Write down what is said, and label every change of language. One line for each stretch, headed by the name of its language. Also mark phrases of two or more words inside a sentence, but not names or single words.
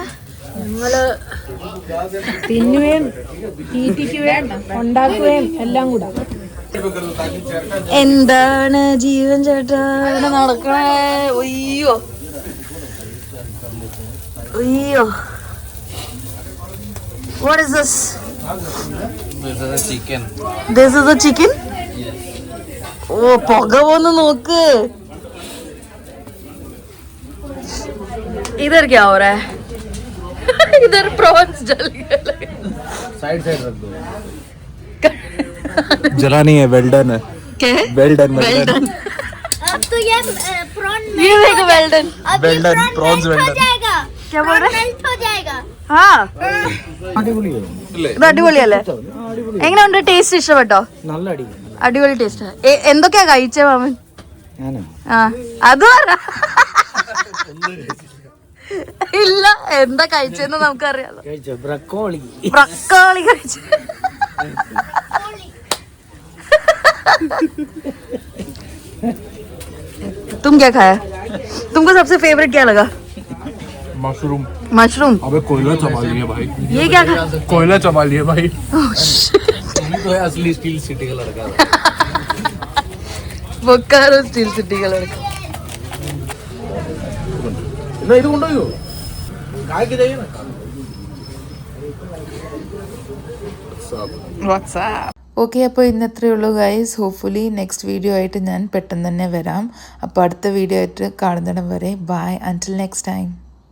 Malayalam: നിങ്ങള് തിന്നുകയും തീറ്റിക്കുകയും ഉണ്ടാക്കുകയും എല്ലാം കൂടെ. എന്താണ് ജീവൻ ചേട്ടാ ഇവിടെ നടക്കണേ? ഒയ്യോ ഒയ്യോ.
English: What is this? This is a chicken. This is a chicken?
Malayalam: ഓ പുക വന്ന് നോക്ക്.
Hindi: इधर क्या हो रहा है? इधर प्रॉन्स जल गए. साइड साइड रख दो. जला नहीं है,
English: well done
Hindi: है. क्या है?
English: well done.
Hindi: अब तो ये प्रॉन ये देखो
English: well done. well done prawns well done.
Hindi: जाएगा, क्या बोल रहे? मेल्ट हो जाएगा.
Malayalam: हाँ ഇത് അടിപൊളിയല്ലേ? എങ്ങനെയുണ്ട്? ടേസ്റ്റ് ഇഷ്ടപ്പെട്ടോ? നല്ല അടി. അടിപൊളി ടേസ്റ്റ്. എന്തൊക്കെയാ കഴിച്ചേ മാമൻ? ആ അത് പറ. ഇല്ല എന്താ കഴിച്ചെന്ന് നമുക്കറിയാലോ. ബ്രക്കോളി ബ്രക്കോളി കഴിച്ചു.
Hindi: तुम क्या खाया? तुमको सबसे फेवरेट क्या लगा? मशरूम. मशरूम. अबे कोयला चबा लिया भाई. ये क्या खाया? कोयला चबा लिया भाई.
English: Oh, shit.
Hindi: तुम तो है असली
English: steel city
Hindi: का लड़का. बोकारो
English: steel city
Hindi: का लड़का.
Malayalam: ना ഇത് കൊണ്ടുപോയോ? കായ്ക്ക് ചെയ്യണം. വാട്സാപ്പ്. ഓക്കെ, അപ്പോൾ ഇന്നത്രയേ ഉള്ളൂ ഗൈസ്.
English: hopefully next video
Malayalam: ആയിട്ട് ഞാൻ പെട്ടെന്ന് തന്നെ വരാം. അപ്പോൾ അടുത്ത വീഡിയോ ആയിട്ട് കാണുന്നിടം വരെ
English: bye, until next time.